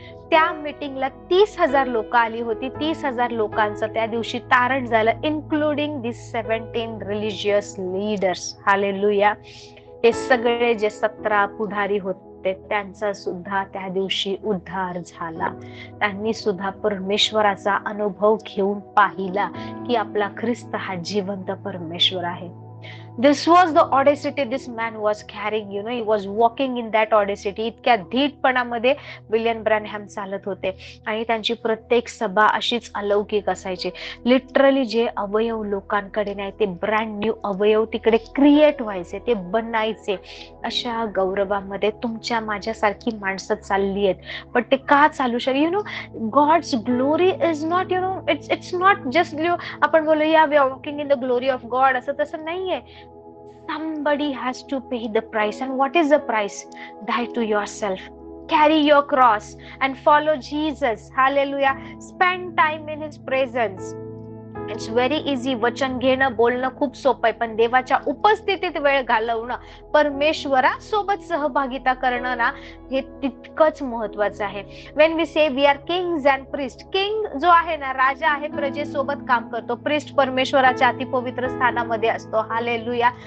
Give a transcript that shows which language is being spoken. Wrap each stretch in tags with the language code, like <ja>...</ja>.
<mr>त्या मीटिंगला 30,000 लोक आली होती. 30,000 लोकांचं त्या दिवशी तारण झालं,</mr> <en>Including this 17 religious leaders.</en> <mr>हालेलुया. हे सगळे जे 17 पुढारी होते, त्यांचा सुद्धा त्या दिवशी उद्धार झाला. त्यांनी सुद्धा परमेश्वराचा अनुभव घेऊन पाहिला की आपला ख्रिस्त हा जिवंत परमेश्वर आहे.</mr> <en>This was the audacity this man was carrying, he was walking in that audacity.</en> <mr>इतक्या धीटपणामध्ये विलियम ब्रॅनहम चालत होते. आणि त्यांची प्रत्येक सभा अशीच अलौकिक असायची. लिटरली जे अवयव लोकांकडे नाही, ते ब्रँड न्यू अवयव तिकडे क्रिएट व्हायचे, ते बनायचे. अशा गौरवामध्ये तुमच्या माझ्यासारखी माणसं चालली आहेत. पण ते का चालू शकते?</mr> <en>God's glory is not, it's not just</en> <mr>आपण बोलू या</mr> <en>we are walking in the glory of God,</en> <mr>असं तसं नाहीये.</mr> <en>Somebody has to pay the price. And what is the price? Die to yourself. Carry your cross and follow Jesus. Hallelujah. Spend time in His presence. It's very easy.</en> <mr>वचन घेणं, बोलणं खूप सोपं आहे, पण देवाच्या उपस्थितीत वेळ घालवणं, परमेश्वरासोबत सहभागिता करणं ना, हे तितकंच महत्वाचं आहे.</mr> <en>when we say we are kings and priest,</en> <mr>king जो आहे ना, राजा आहे, प्रजेसोबत काम करतो. प्रिस्ट परमेश्वराच्या अतिपवित्र स्थानामध्ये असतो. हालेलुया.</mr>